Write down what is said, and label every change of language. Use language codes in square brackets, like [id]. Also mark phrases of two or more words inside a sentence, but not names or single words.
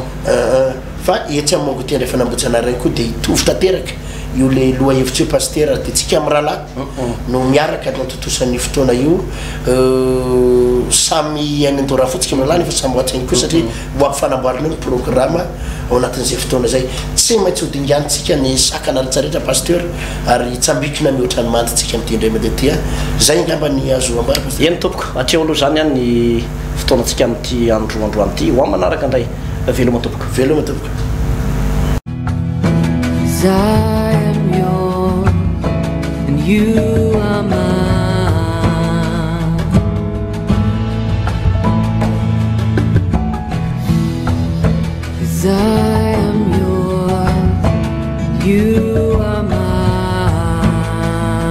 [mg] fa etsy amin'ny mango ty andrefa nambojanary reny koa dia hitovy tanteraka io le loha hevitry hoe pasteur dia tsika amin'ny rahalahy no miaraka no totosan'ny fotoana io samy anandora fotsika amin'ny rahalahy nefa samy hoatsainy koa satria ho ampifanamboarana ny programme ao anatin'izay fotoana zay tsy maintsy ho dinganitsika ny sakanaritsarehtra pasteur ary tsambikina mihoatra ny manditsika amin'ity indray mandeha tya zay ngamba ny azo ambara eny tompoko atreo aloha zany any ny fotoanatsika amin'ity androandroany ity ho manaraka indray veloma tompoko veloma tompoko [en] I am yours and you are mine. 'Cause I am yours, you are mine.